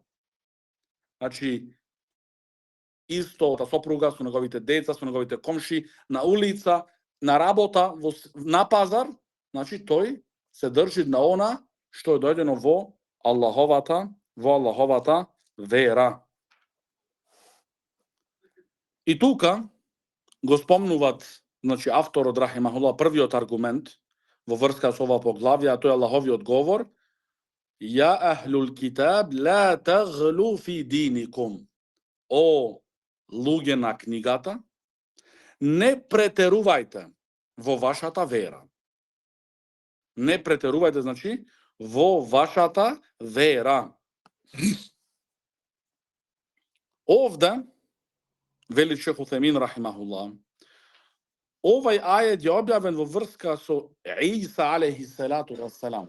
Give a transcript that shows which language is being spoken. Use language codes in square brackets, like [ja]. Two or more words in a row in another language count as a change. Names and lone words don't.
[mk] Значи, исто та сопруга, со неговите деца, со неговите комши, на улица, на работа, на пазар, значи тој се држи на она што е дојдено во Аллаховата вера. И тука го спомнуваат, значи авторот рахимахуллах, првиот аргумент во врска со ова поглавја, а тој е Аллаховиот говор: [ar] يا أهل الكتاب لا تغلوا في دينكم. [mk] О луѓе на книгата, не претерувајте во вашата вера. Не претерувајте, значи, во вашата вера. Овде, вели Шех Утемин рахимахуллах, овај ајет е објавен во врска со Иса [ar] عليه الصلاة والسلام.